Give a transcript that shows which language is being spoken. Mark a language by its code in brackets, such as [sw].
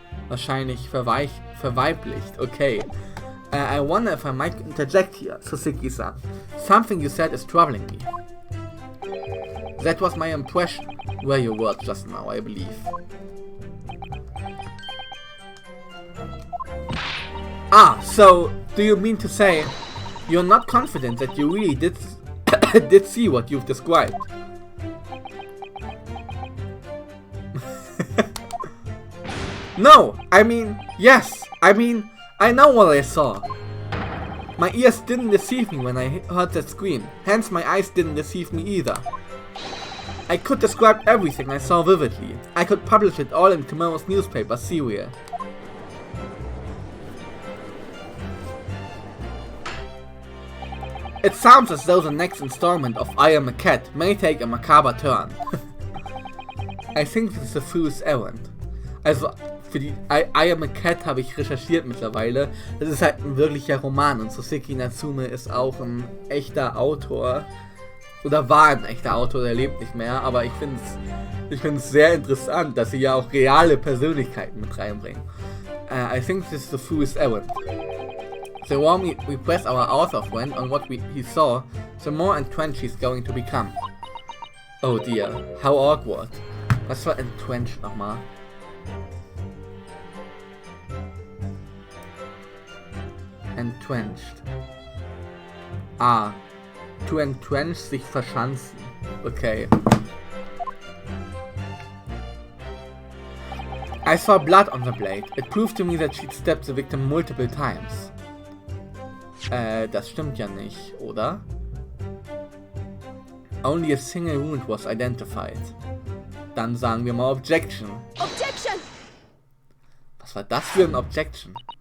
[de] Wahrscheinlich verweiblicht, okay. [en] I wonder if I might interject here, Soseki-san. Something you said is troubling me. That was my impression, were your words just now, I believe. Ah, so, do you mean to say, you're not confident that you really did see what you've described? No, I mean, yes, I know what I saw. My ears didn't deceive me when I heard that scream, hence my eyes didn't deceive me either. I could describe everything I saw vividly. I could publish it all in tomorrow's newspaper serial. It sounds as though the next installment of I Am a Cat may take a macabre turn. I think this is a fool's errand. [de] Also, für die I Am a Cat habe ich recherchiert mittlerweile. Das ist halt ein wirklicher Roman und Soseki Natsume ist auch ein echter Autor. Oder war ein echter Autor, der lebt nicht mehr, aber ich finde es sehr interessant, dass sie ja auch reale Persönlichkeiten mit reinbringen. [en] I think this is the fool's errand. The more we press our author friend on what he saw, the more entrenched he's going to become. Oh dear, how awkward. [de] Was war entrenched nochmal? [en] Entrenched. Ah. To entrench, [de] sich verschanzen. [en] Okay. I saw blood on the blade. It proved to me that she'd stabbed the victim multiple times. [de] Das stimmt ja nicht, oder? [en] Only a single wound was identified. [de] Dann sagen wir mal Objection. [en] Objection! [de] Was war das für ein Objection?